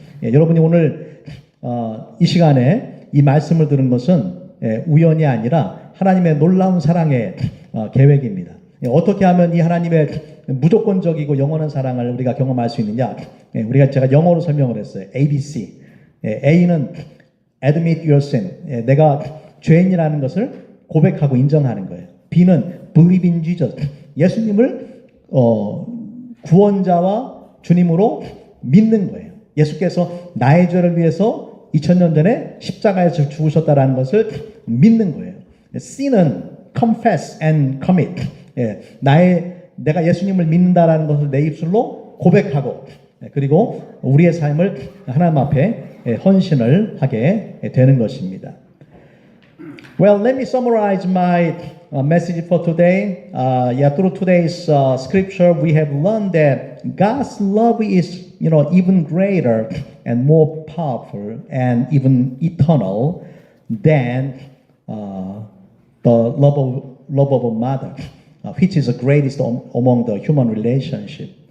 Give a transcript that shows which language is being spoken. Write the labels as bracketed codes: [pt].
[ko] 예, 여러분이 오늘 이 시간에 이 말씀을 들은 것은 우연이 아니라 하나님의 놀라운 사랑의 계획입니다. 예, 어떻게 하면 이 하나님의 무조건적이고 영원한 사랑을 우리가 경험할 수 있느냐? 예, 제가 영어로 설명을 했어요. ABC. [en] 예, A는 admit your sin. [ko] 예, 내가 죄인이라는 것을 고백하고 인정하는 거예요. [en] B는 believe in Jesus. [ko] 예수님을 구원자와 주님으로 믿는 거예요. 예수께서 나의 죄를 위해서 2000년 전에 십자가에서 죽으셨다라는 것을 믿는 거예요. [en] C는 confess and commit. [ko] 예, 내가 예수님을 믿는다라는 것을 내 입술로 고백하고, 그리고 우리의 삶을 하나님 앞에 헌신을 하게 되는 것입니다. [en] Well, let me summarize my message for today. Through today's scripture, we have learned that God's love is, even greater and more powerful and even eternal than the love of a mother, which is the greatest among the human relationship.